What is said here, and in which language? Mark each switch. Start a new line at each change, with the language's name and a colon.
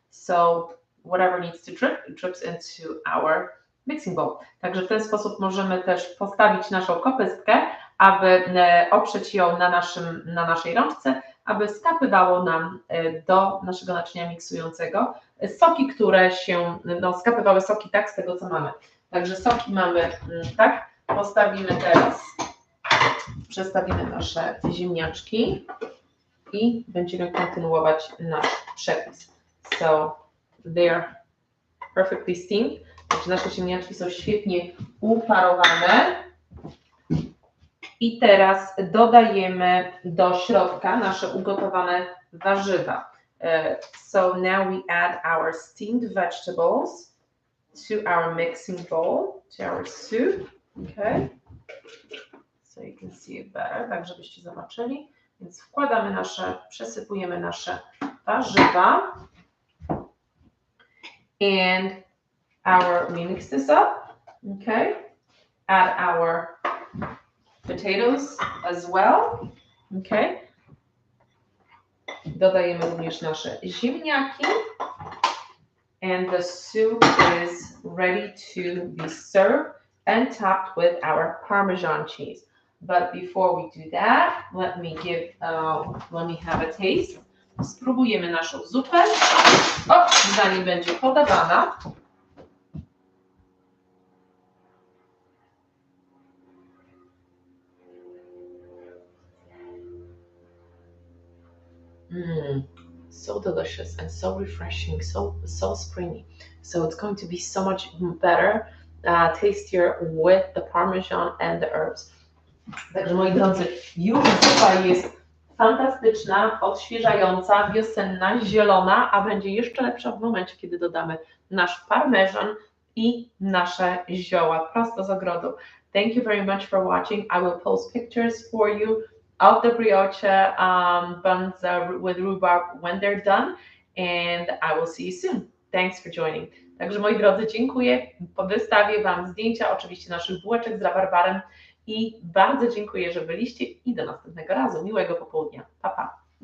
English: So whatever needs to drip, it drips into our mixing bowl.
Polish: Także w ten sposób możemy też postawić naszą kopystkę, aby oprzeć ją na naszej rączce, aby skapywało nam do naszego naczynia miksującego soki, które się, skapywały soki tak z tego, co mamy. Także soki mamy tak, postawimy teraz, przestawimy nasze ziemniaczki i będziemy kontynuować nasz przepis.
English: So they're perfectly steamed.
Polish: Także nasze ziemniaczki są świetnie uparowane. I teraz dodajemy do środka nasze ugotowane warzywa.
English: So now we add our steamed vegetables to our mixing bowl, to our soup. Okay. So you can see it better,
Polish: tak żebyście zobaczyli. Więc wkładamy przesypujemy nasze warzywa.
English: And we mix this up. Okay. Add our potatoes as well. Okay.
Polish: Dodajemy również nasze ziemniaki.
English: And the soup is ready to be served and topped with our Parmesan cheese. But before we do that, let me have a taste. Spróbujemy naszą zupę. Zanim będzie podawana. So delicious and so refreshing, so springy. So it's going to be so much better, tastier with the Parmesan and the herbs.
Polish: Także moi drodzy, już zupa jest fantastyczna, odświeżająca, wiosenna, zielona, a będzie jeszcze lepsza w momencie, kiedy dodamy nasz parmezan i nasze zioła prosto z ogrodu.
English: Thank you very much for watching. I will post pictures for you of the brioche buns with rhubarb when they're done, and I will see you soon. Thanks for joining.
Polish: Także moi drodzy, dziękuję. Wystawię Wam zdjęcia oczywiście naszych bułeczek z rabarbarem i bardzo dziękuję, że byliście i do następnego razu. Miłego popołudnia. Pa, pa.